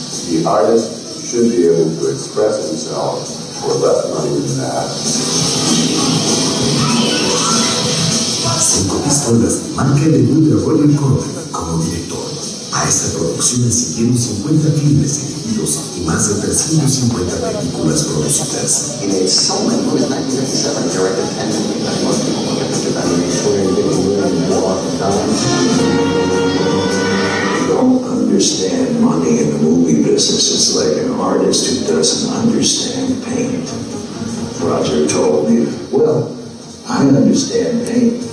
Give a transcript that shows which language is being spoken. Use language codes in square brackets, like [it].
[en] The artist should be able to express himself for less money than that. [es] 5 pistolas marca el debut de Roger Corman como director. A esta producción le siguieron 50 filmes dirigidos y más de 350 películas producidas. [en] He made so many movies. In 1957, he directed 10 movies. I think most people don't get pictures of Don't understand money in the movie business. It's like an artist who doesn't understand paint. Roger told me, well, I understand paint.